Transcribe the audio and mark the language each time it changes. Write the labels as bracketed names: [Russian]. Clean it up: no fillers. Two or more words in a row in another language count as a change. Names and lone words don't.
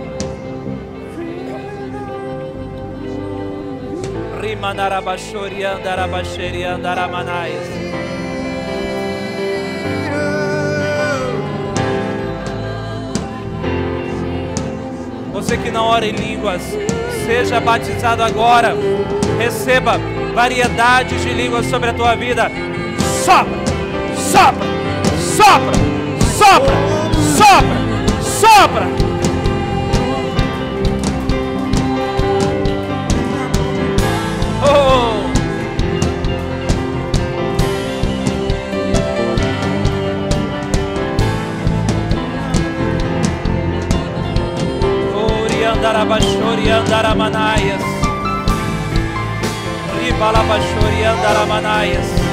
[Portuguese] Rimanarabashori andarabasheri andaramanaias. Você que não ora em línguas, seja batizado agora. Receba variedades de línguas sobre a tua vida. Sopra, sopra, sopra, sopra, sopra, sopra. Oh! Andarabashori andaramanaias. Ribalabashori andaramanaias.